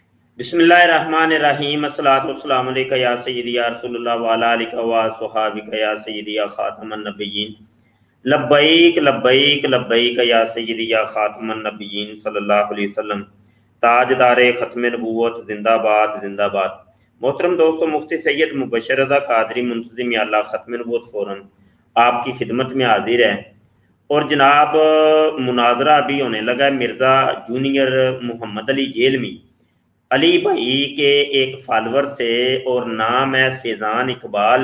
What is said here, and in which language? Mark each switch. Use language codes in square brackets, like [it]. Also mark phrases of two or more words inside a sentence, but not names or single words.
[ar] بسم الله الرحمن الرحيم الصلاة والسلام عليك يا سيدي يا رسول الله وعلى آلك وأصحابك يا سيدي يا خاتم النبيين لبيك لبيك لبيك يا سيدي يا خاتم النبيين صلى الله عليه وسلم. [ur] تاجدارِ ختمِ نبوت زندہ باد زندہ باد. محترم دوستو، مفتی سید مبشر رضا قادری منتظمِ اعلیٰ ختمِ نبوت فورم آپ کی خدمت میں حاضر ہے. اور جناب، مناظرہ ابھی ہونے لگا ہے مرزا جونیئر محمد علی جہلمی، علی بھائی کے ایک فالوور سے، اور نام ہے فیضان اقبال.